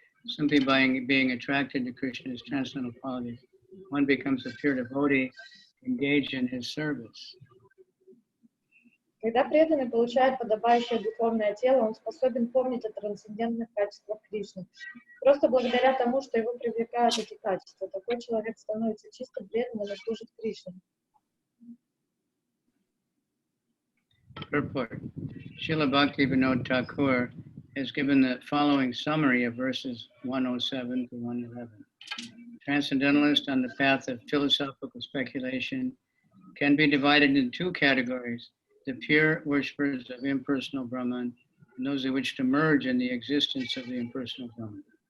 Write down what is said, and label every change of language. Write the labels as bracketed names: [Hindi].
[English] Simply by being attracted to Krishna's transcendental qualities, one becomes a pure devotee engaged in his service. [Russian] Когда преданный получает подобающее духовное тело, он способен помнить о трансцендентных качествах Кришны. Просто благодаря тому, что его привлекают эти качества, такой человек становится чисто преданным и служит Кришне. [English] Purport. Srila Bhaktivinoda Thakur has given the following summary of verses 107 to 111. Transcendentalists on the path of philosophical speculation can be divided in two categories: the pure worshippers of impersonal Brahman and those who wish to merge in the existence of the impersonal Brahman.